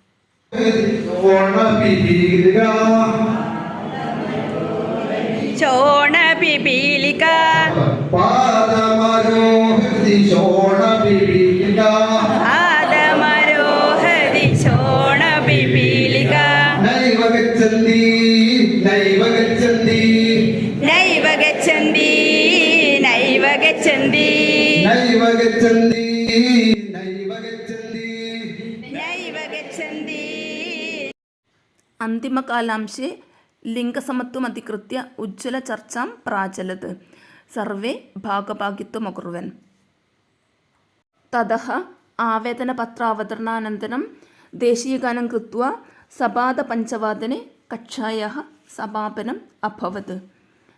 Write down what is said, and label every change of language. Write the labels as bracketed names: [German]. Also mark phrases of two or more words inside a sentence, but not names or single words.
[Sanskrit] शोणपिपीलिका പാദമരോഹതി ശോണപിപീലിക पादमरोहति शोणपिपीलिका നൈവ ഗച്ഛന്തി നൈവ ഗച്ഛന്തി नैव गच्छन्ति नैव गच्छन्ति നൈവ ഗച്ഛന്തി നൈവ ഗച്ഛന്തി नैव गच्छन्ति। अन्तिमकालांशे लिङ्गसमत्वम् अधिकृत्य उज्ज्वलचर्चां प्राचलत्। सर्वे भागभागित्वम् अकुर्वन्। ततः आवेदनपत्रावतरणानन्तरं देशीयगानं कृत्वा सपादपञ्चवादने कक्षायाः समापनम् अभवत्।